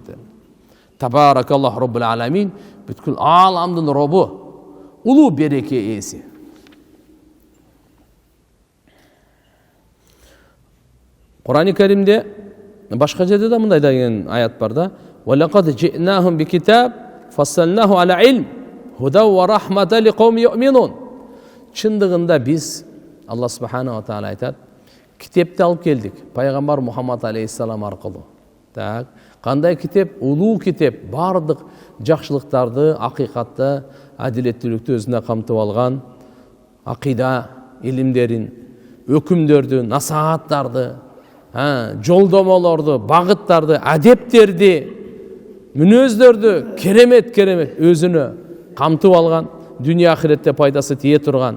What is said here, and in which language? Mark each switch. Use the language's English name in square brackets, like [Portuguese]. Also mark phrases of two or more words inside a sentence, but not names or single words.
[Arabic] تبارك الله رب العالمين, [Kyrgyz] бүткүл аламдын робу, улуу береке ээси. Кур'ан-ы Каримде башка жерде да мындай деген аят бар да. [Arabic] وَلَقَدْ جِئْنَاهُمْ بِكِتَابٍ فَصَّلْنَاهُ عَلَى عِلْمٍ هُدًى وَرَحْمَةً لِقَوْمٍ يُؤْمِنُونَ. [Kyrgyz] Чындыгында биз, Алла [Arabic] سبحانه وتعالى [Kyrgyz] айтат, китепти алып келдик, пайгамбар Мухаммад алейхиссалам аркылуу. Так, кандай китеп? Улуу китеп, бардык жакшылыктарды, акыйкатты, адилеттүүлүктү өзүнө камтып алган, акыйда илимдерин, өкүмдөрдү, насааттарды, жолдомолорду, багыттарды, адептерди, мүнөздөрдү керемет өзүнө камтып алган, дүйнө ахиретте пайдасы тие турган.